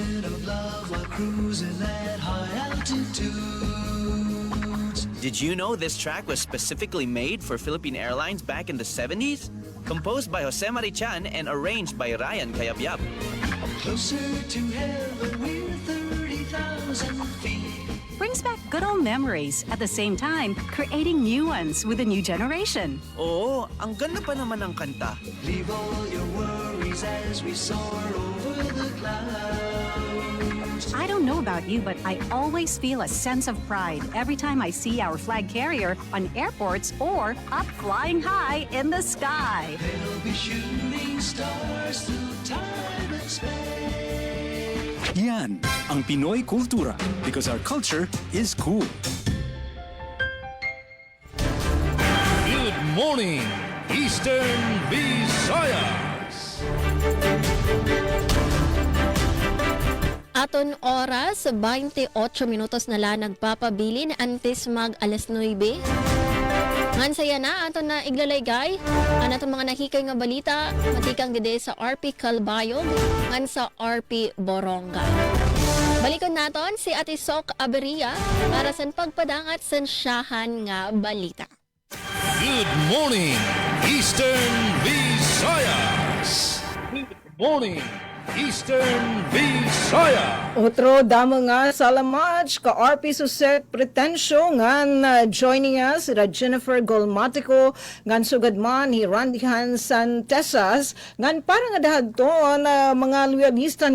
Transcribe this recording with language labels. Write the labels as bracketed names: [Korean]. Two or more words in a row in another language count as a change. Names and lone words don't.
[English] Did you know this track was specifically made for Philippine Airlines back in the 70s? Composed by Jose Marichan and arranged by Ryan Cayabyab. Brings back good old memories, at the same time, creating new ones with a new generation. [Filipino] Oo, ang ganda pa naman ng kanta. [English] I don't know about you, but I always feel a sense of pride every time I see our flag carrier on airports or up flying high in the sky. [Filipino] Yan ang Pinoy Kultura [English] because our culture is cool. Good morning, Eastern Visayas. [Waray] Aton oras, 28 minutos na lang nagpapabilin antes mag alas 9. Ngan saya na, aton na iglalayggay. Ang aton mga nakikay nga balita, matikang gede sa RP Calbayog, ngan sa RP Boronga. Balikon naton si Ate Sok Aberia para sa pagpadangat sa siyahan nga balita. [English] Good morning, Eastern Visayas. Good morning, Eastern Visayas. [Waray] Otro damo nga salamat ka RP Suset Pretensyo ngan [English] joining us [Waray] ira Jennifer Golmatico ngan sugadman hi Randihan Santesas ngan para nga dahadton mga loyalistan.